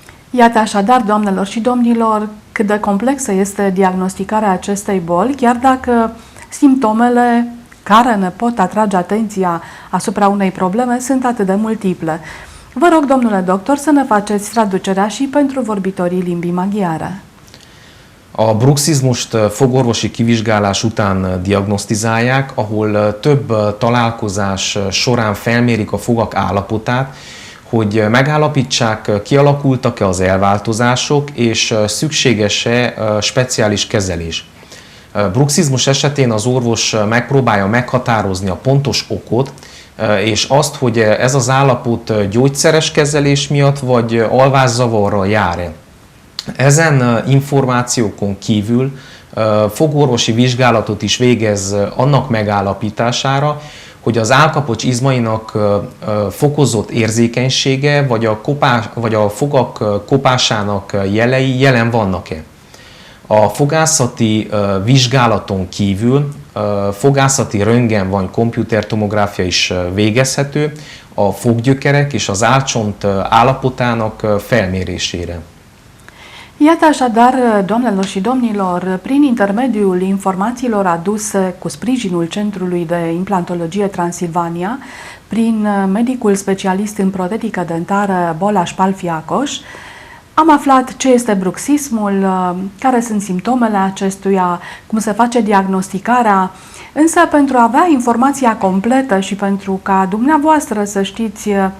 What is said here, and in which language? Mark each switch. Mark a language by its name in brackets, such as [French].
[Romanian] Iată așadar, doamnelor și domnilor, cât de complexă este diagnosticarea acestei boli, chiar dacă simptomele care ne pot atrage atenția asupra unei probleme sunt atât de multiple. Vă rog, domnule doctor, să ne faceți traducerea și pentru vorbitorii limbii maghiare. [Hungarian] A bruxizmust fogorvosi kivizsgálás után diagnosztizálják, ahol több találkozás során felmérik a fogak állapotát, hogy megállapítsák, kialakultak-e az elváltozások, és szükséges-e speciális kezelés. Bruxizmus esetén az orvos megpróbálja meghatározni a pontos okot, és azt, hogy ez az állapot gyógyszeres kezelés miatt, vagy alvászavarral jár-e. Ezen információkon kívül fogorvosi vizsgálatot is végez annak megállapítására, hogy az állkapocs izmainak fokozott érzékenysége, vagy a fogak kopásának jelei jelen vannak-e. A fogászati vizsgálaton kívül fogászati röntgen vagy komputertomográfia is végezhető a foggyökerek és az állcsont állapotának felmérésére. [Romanian] Iată așadar, doamnelor și domnilor, prin intermediul informațiilor aduse cu sprijinul Centrului de Implantologie Transilvania, prin medicul specialist în protetică dentară Boláš Pálffy Ákos, am aflat ce este bruxismul, care sunt simptomele acestuia, cum se face diagnosticarea, însă pentru a avea informația completă și pentru ca dumneavoastră să știți